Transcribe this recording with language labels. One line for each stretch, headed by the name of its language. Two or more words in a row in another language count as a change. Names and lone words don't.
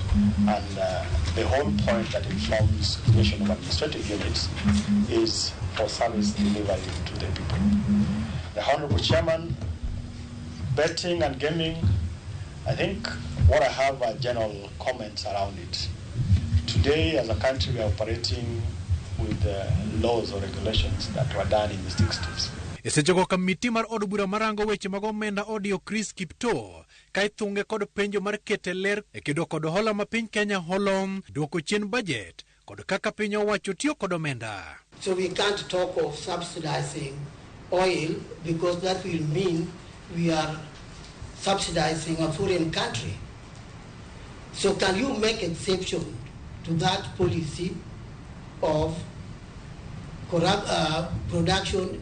English: And the whole point that informs creation of administrative units is for service delivery to the people. The Honorable Chairman, betting and gaming, I think what I have are general comments around it. Today, as a country, we are operating with laws or regulations that were done in the 60s.
Luo (Kenya and Tanzania): Esechoko komiti mar od bura marango weche mag omenda odio Chris Kipto kai thunge kod penjo mar kete ler kedo kod hola ma piny Kenya holo duoko chien budget kod kaka piny owacho tiyo kod omenda.
English: So we can't talk of subsidizing oil because that will mean we are subsidizing a foreign country. So can you make exception to that policy of production?